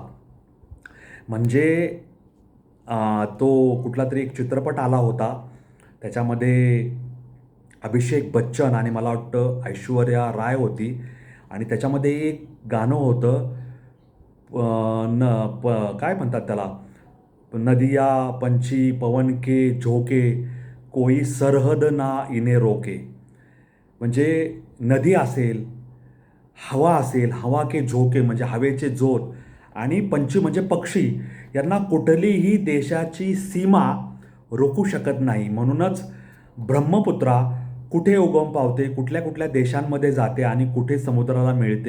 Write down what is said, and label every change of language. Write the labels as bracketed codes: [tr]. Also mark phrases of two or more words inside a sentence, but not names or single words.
[mr] म्हणजे तो कुठला तरी एक चित्रपट आला होता त्याच्यामध्ये अभिषेक बच्चन आणि मला वाटतं ऐश्वर्या राय होती आणि त्याच्यामध्ये एक गाणं होतं काय म्हणतात त्याला, [hi] नदिया पंछी पवन के झोके कोई सरहद ना इने रोके. [mr] म्हणजे नदी असेल, हवा असेल, [hi] हवा के झोके [mr] म्हणजे हवेचे जोर आणि पंछी म्हणजे पक्षी यांना कुठलीही देशाची सीमा रोखू शकत नाही. म्हणूनच ब्रह्मपुत्रा कुठे उगम पावते, कुठल्या कुठल्या देशांमध्ये जाते आणि कुठे समुद्राला मिळते.